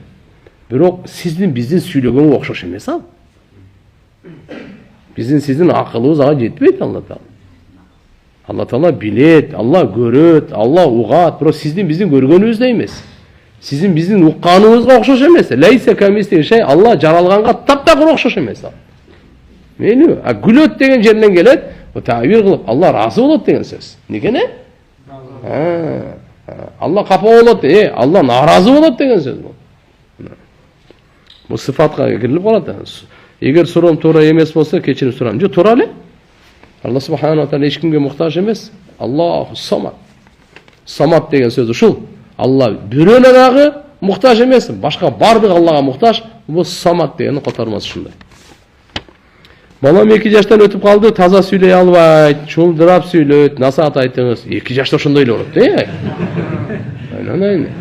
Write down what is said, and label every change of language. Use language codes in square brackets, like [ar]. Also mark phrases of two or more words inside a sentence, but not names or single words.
[ky] Бирок биздин сүйлөгөнгө окшош эмес ал. Сиздин акылыбыз ага жетпейт Алла Таала. Алла Таала билет, Алла көрөт, Алла угат, бирок биздин көргөнүбүздөй эмес. Биздин укканыбызга окшош эмес. [ar] ليس كمثله شيء, [ky] Алла жаралганга таптакыр окшош эмес ал. Мени, күлөт деген жерден келет, бу табир кылып, Алла разы болот деген сөз. Негене? Алла капа болот, Алла наразы болот деген сөз бул. Бу сыфатка кирилип калат. Эгер суроом туура эмес болсо, кечирим сурам. Жок, туура эле. Алла [ar] سبحانه وتعالى [ky] эч кимге муктаж эмес. [ar] الله الصمد. [ky] Самад деген сөз ушул. Алла бирөөнө дагы муктаж эмес, башка бардык Аллага муктаж. Бул самад дегенин котормосу ушундай. Балам 2 жаштан өтүп калды, таза сүйлөй албайт, чулдырап сүйлөйт. Насаат айтыңыз. 2 жашта ошондой эле болот, Айнан.